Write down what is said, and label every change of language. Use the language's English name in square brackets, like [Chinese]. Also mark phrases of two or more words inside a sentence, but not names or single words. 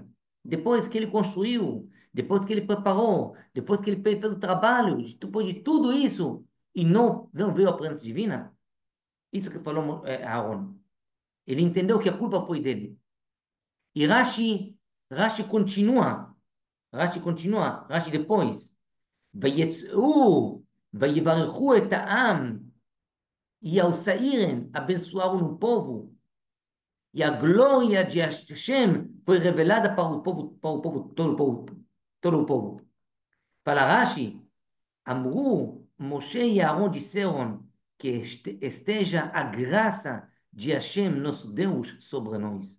[Portuguese] Depois que ele construiu, depois que ele preparou, depois que ele fez o trabalho, depois de tudo isso, e não veio a presença divina, isso que falou Aaron. Ele entendeu que a culpa foi dele. E Rashi continua, Rashi depois, [Hebrew] ויצאו ויברכו את העם, [Portuguese] e ao saírem abençoaram o povo, e a glória de Hashem foi revelada todo o povo. Fala Rashi, Amru, Moshe e Aaron disseram que esteja a graça de Hashem, nosso Deus, sobre nós.